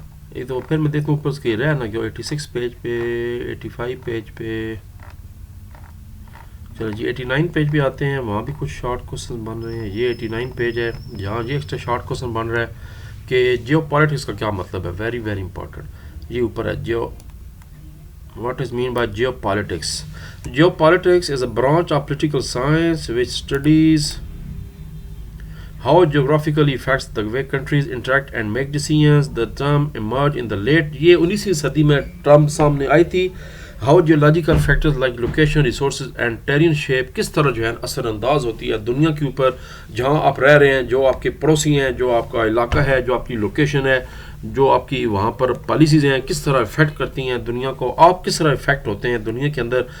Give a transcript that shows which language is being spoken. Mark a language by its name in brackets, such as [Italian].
[Urdu] ایک تو پھر میں دیکھتا ہوں اوپر کے رہا نا کہ 86 پیج پہ, 85 پیج پہ. چلو جی 89 پیج پہ آتے ہیں, وہاں بھی کچھ شارٹ کوشچن بن رہے ہیں. یہ 89 پیج ہے جہاں یہ ایکسٹرا شارٹ کوشچن بن رہا ہے کہ جیو پالیٹکس کا کیا مطلب ہے. [English] Very very important. [Urdu] یہ اوپر ہے [English] what is mean by geopolitics. Geopolitics is a branch of political science which studies how geographical effects the way countries interact and make decisions. The term emerged in the late [Urdu] یہ 19ویں صدی میں term سامنے آئی تھی. [English] How geological factors like location, resources and terrain shape [Urdu] کس طرح جو ہے اثر انداز ہوتی ہے دنیا کے اوپر جہاں آپ رہ رہے ہیں, جو آپ کے پڑوسی ہیں, جو آپ کا علاقہ ہے, جو آپ کی لوکیشن ہے, جو آپ کی وہاں پر پالیسیز ہیں, کس طرح افیکٹ کرتی ہیں دنیا کو, آپ کس طرح افیکٹ ہوتے ہیں دنیا کے اندر.